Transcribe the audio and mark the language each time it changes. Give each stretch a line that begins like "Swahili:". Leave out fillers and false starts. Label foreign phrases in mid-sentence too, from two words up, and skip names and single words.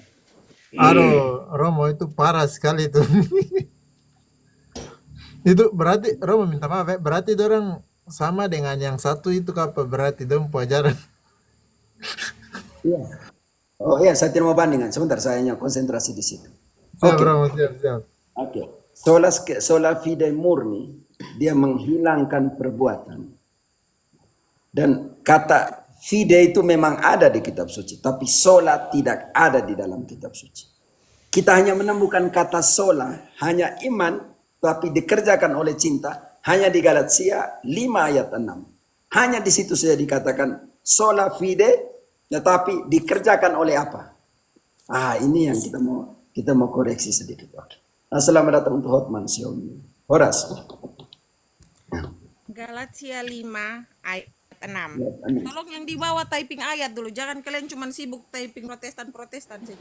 Indonesian: Aduh, Romo itu parah sekali itu. Itu berarti Romo minta maaf ya. Berarti orang sama dengan yang satu itu apa berarti dong pelajaran. Iya. Oh iya, saya tidak mau bandingkan. Sebentar, saya hanya konsentrasi di situ. Siap Oke, Romo, siap, siap. oke.
Latin: Sola fide
Indonesian: murni, dia menghilangkan perbuatan. Dan kata fide itu memang ada di kitab suci, tapi sola tidak ada di dalam kitab suci. Kita hanya menemukan kata sola, hanya iman, tapi dikerjakan oleh cinta, hanya di Galatia 5 ayat 6. Hanya di situ saja dikatakan
Latin: sola fide,
Indonesian: tetapi dikerjakan oleh apa? Ini yang kita mau koreksi sedikit. Oke. Selamat datang untuk Hotman Xiaomi. Horas. Galatia 5 ayat 6. Ya, amin. Tolong yang di bawah typing ayat dulu. Jangan kalian cuma sibuk typing Protestan saja.